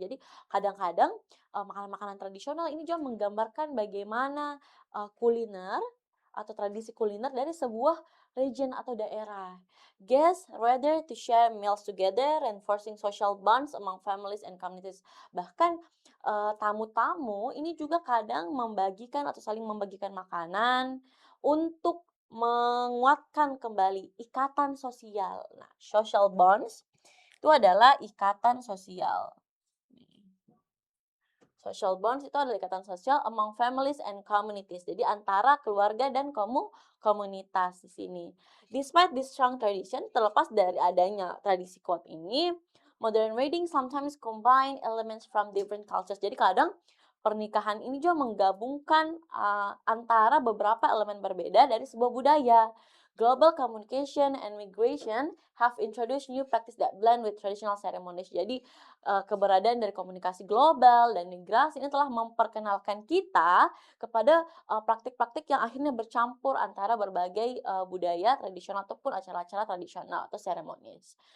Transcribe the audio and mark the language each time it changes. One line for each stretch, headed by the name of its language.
Indonesian: Jadi kadang-kadang makanan-makanan tradisional ini juga menggambarkan bagaimana kuliner atau tradisi kuliner dari sebuah region atau daerah.
English: Guests rather to share meals together, reinforcing social bonds among families and communities.
Indonesian: Bahkan tamu-tamu ini juga kadang membagikan atau saling membagikan makanan untuk menguatkan kembali ikatan sosial. Nah, social bonds itu adalah ikatan sosial. Social bonds itu adalah ikatan sosial
English: among families and communities.
Indonesian: Jadi antara keluarga dan komunitas di sini.
English: Despite this strong tradition,
Indonesian: terlepas dari adanya tradisi kuat ini,
English: modern wedding sometimes combine elements from different cultures.
Indonesian: Jadi kadang pernikahan ini juga menggabungkan antara beberapa elemen berbeda dari sebuah budaya.
English: Global communication and migration have introduced new practice that blend with traditional ceremonies.
Indonesian: Jadi keberadaan dari komunikasi global dan migrasi ini telah memperkenalkan kita kepada praktik-praktik yang akhirnya bercampur antara berbagai budaya tradisional ataupun acara-acara tradisional atau ceremonies.